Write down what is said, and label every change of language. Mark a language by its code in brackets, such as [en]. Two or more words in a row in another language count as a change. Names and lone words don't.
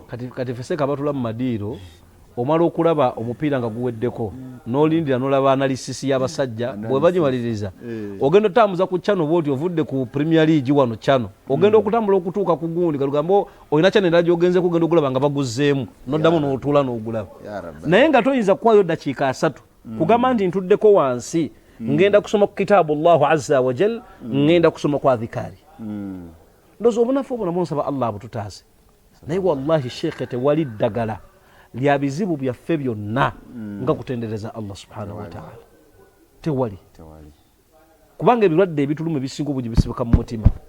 [lg] Kati ffe Seeka batula mu madiiro omala okulaba omupiira nga guweddeko n'olindira n'olaba analisisi y'abasajja bwe banyimaliriza ogenda otambuza ku channel bw'oti ovudde ku Premier League wano channel ogenda okutambula okutuuka ku gundi kalugamba olina channel endala gy'ogenze kugenda ogulaba nga baguzzeemu n'oddamu n'otuula n'ogulaba naye nga toyinza kuwayo dakiika 3 kugamba nti ntuddeko wansi ngenda kusoma ku kitaabu [ar] الله عز وجل [lg] ngenda kusoma ku adhikaari ndowooza obunafu obwo namwo nsaba Allah abututaase naye wallahi Sheikh tewali ddagala lya bizibu byaffe byonna nga kutendereza [ar] الله سبحانه وتعالى [lg] tewali kubanga ebirwadde ebitulumu ebisinga obungi bisibuka mu mutima.